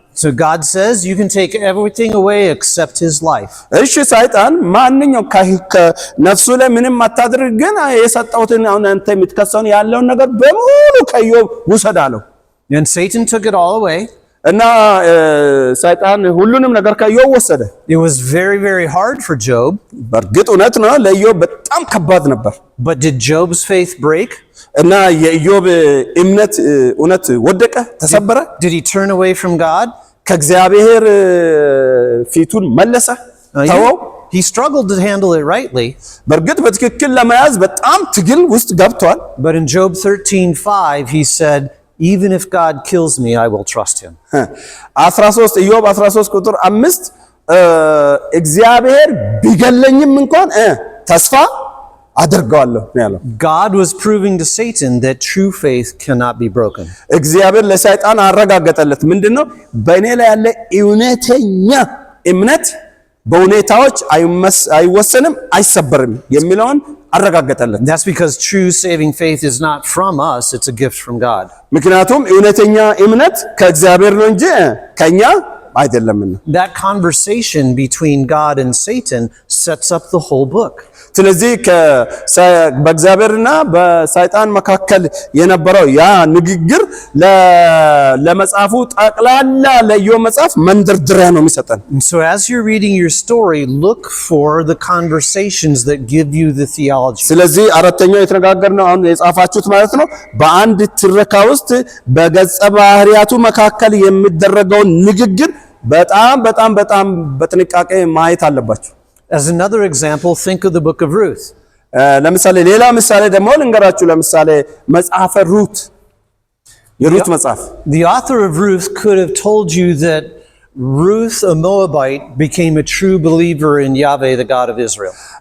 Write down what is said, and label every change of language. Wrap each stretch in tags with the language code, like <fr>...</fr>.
<en>So God says you can take everything away except his life.</en> <am>እሺ ሰይጣን ማንኛው ከነፍሱ ላይ ምንም አታድርግ ግን የሰጠውትን አሁን አንተ የምትከሰውን ያለውን ነገር በሙሉ ከኢዮብ ውሰድ አለው</am> <en>And Satan took it all away.</en> <am>እና ሰይጣን ሁሉንም ነገር ከኢዮብ ወሰደ</am> <en>It was very very hard for Job.</en> <am>በእርግጥ እውነት ነው ለኢዮብ በጣም ከባድ ነበር</am> <en>But did Job's faith break?</en> <am>እና የኢዮብ እምነት እውነት ወደቀ ተሰበረ</am> <en>Did he turn away from God?</en> <am>ከእግዚአብሔር ፊቱን መለሰ ተወው</am> <en>He struggled to handle it rightly.</en> <am>በእርግጥ በትክክል ለመያዝ በጣም ትግል ውስጥ ገብቷል</am> <en>But in Job 13:5 he said Even if God kills me, I will trust him.</en> <am>13 ኢዮብ 13 ቁጥር 5 እግዚአብሔር ቢገለኝም እንኳን ተስፋ አደርጋለሁ ያለው</am> <en>God was proving to Satan that true faith cannot be broken.</en> <am>እግዚአብሔር ለሰይጣን አረጋገጠለት ምንድነው በእኔ ላይ ያለ እውነተኛ እምነት በሁኔታዎች አይወሰንም አይሰበርም የሚለውን አረጋገጠለት።</am> <en>That's because true saving faith is not from us, it's a gift from God.</en> <am>ምክንያቱም እውነተኛ እምነት ከእግዚአብሔር ነው እንጂ ከኛ አይደለምና።</am> <en>That conversation between God and Satan sets up the whole book.</en> <am>ስለዚህ በእግዚአብሔርና በሰይጣን መካከል የነበረው ያ ንግግር ለመጽሐፉ ጠቅላላ ለኢዮብ መጽሐፍ መንደርደሪያ ነው የሚሰጠን።</am> <en>So as you're reading your story, look for the conversations that give you the theology.</en> <am>ስለዚህ አራተኛው የተነጋገርነው አሁን የጻፋችሁት ማለት ነው በአንድ ትረካ ውስጥ በገጸ ባህሪያቱ መካከል የሚደረገውን ንግግር በጣም በጥንቃቄ ማየት አለባችሁ።</am> <en>As another example, think of the book of Ruth.</en> <am>ለምሳሌ ሌላ ምሳሌ ደግሞ ልንገራችሁ። ለምሳሌ መጽሐፈ ሩት የሩት መጽሐፍ</am> <en>The author of Ruth could have told you that Ruth, a Moabite, became a true believer in Yahweh, the God of Israel.</en>